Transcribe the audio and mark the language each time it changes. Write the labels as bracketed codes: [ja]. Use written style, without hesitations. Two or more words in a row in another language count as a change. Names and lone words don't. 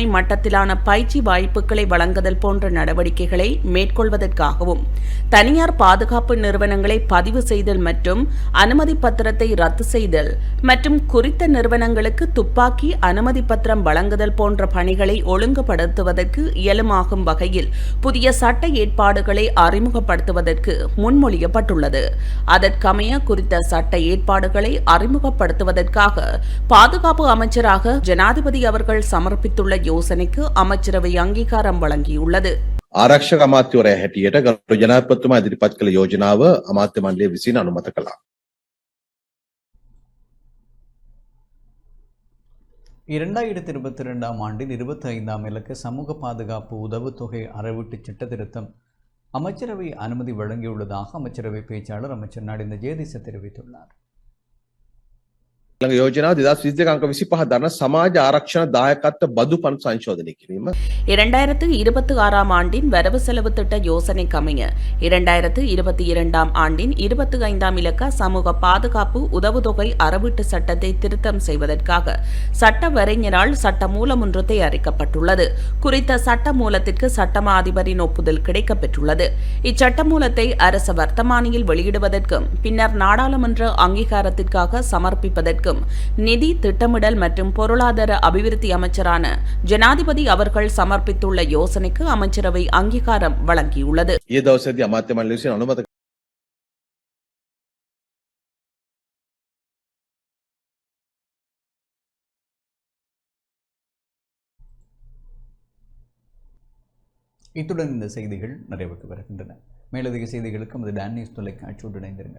[ta] மட்டத்திலான பயிற்சி வாய்ப்புகளை வழங்குதல் போன்ற நடவடிக்கைகளை மேற்கொள்வதற்காகவும் தனியார் பாதுகாப்பு நிறுவனங்களை பதிவு செய்தல் மற்றும் அனுமதி பத்திரத்தை ரத்து செய்தல் மற்றும் குறித்த நிறுவனங்களுக்கு துப்பாக்கி அனுமதி பத்திரம் வழங்குதல் போன்ற பணிகளை ஒழுங்குபடுத்துவதற்கு இயலுமாகும் வகையில் புதிய சட்ட ஏற்பாடுகளை அறிமுகப்படுத்துவதற்கு முன்மொழியப்பட்டுள்ளது. அதற்கமைய குறித்த சட்ட ஏற்பாடுகளை அறிமுகப்படுத்துவதற்காக பாதுகாப்பு அமைச்சராக ஜனாதிபதி அவர்கள் சமர்ப்பித்துள்ள யோசனைக்கு அமைச்சரவை அங்கீகாரம் வழங்கியுள்ளது. [si] ආරක්ෂක අමාත්‍යවරයා හැටියට ගරු ජනාධිපතිතුමා ඉදිරිපත් කළ යෝජනාව අමාත්‍ය මණ්ඩලය විසින් අනුමත කළා. [ta] 2022 ஆண்டின் 25ஆம் இலக்க சமூக பாதுகாப்பு உதவுத்தொகை அறவீட்டு சட்ட திருத்தம் அமைச்சரவை அனுமதி வழங்கியுள்ளதாக அமைச்சரவை பேச்சாளர் அமைச்சர் நலிந்த ஜெயதீச தெரிவித்துள்ளார். [si] ළඟ යෝජනාව 2022 අංක 25 දරන සමාජ ආරක්ෂණ දායකත්ව බදු පනත සංශෝධනය කිරීම. [ta] 2026ஆம் ஆண்டின் வரவு செலவு திட்ட யோசனைக்கமைய 2022ஆம் ஆண்டின் 25ஆம் இலக்க சமூக பாதுகாப்பு உதவுத்தொகை அறவீட்டு சட்டத்தை திருத்தம் செய்வதற்காக சட்ட வரைஞரால் சட்ட மூலம் ஒன்று தயாரிக்கப்பட்டுள்ளது. குறித்த சட்ட மூலத்திற்கு சட்டமா அதிபரின் ஒப்புதல் கிடைக்கப்பெற்றுள்ளது. இச்சட்ட மூலத்தை அரச வர்த்தமானியில் வெளியிடுவதற்கும் பின்னர் நாடாளுமன்ற அங்கீகாரத்திற்காக சமர்ப்பிப்பதற்கும் நிதி திட்டமிடல் மற்றும் பொருளாதார அபிவிருத்தி அமைச்சரான ஜனாதிபதி அவர்கள் சமர்ப்பித்துள்ள யோசனைக்கு அமைச்சரவை அங்கீகாரம் வழங்கியுள்ளது. [si] ඊයේ දවසේදී අමාත්‍ය මණ්ඩලය විසින් අනුමත [ta] இத்துடன் இந்த செய்திகள் நிறைவுக்கு வருகின்றன. மேலதிக செய்திகளுக்கு நமது டான் நியூஸ் தொலைக்காட்சியோடு இணைந்திருங்கள்.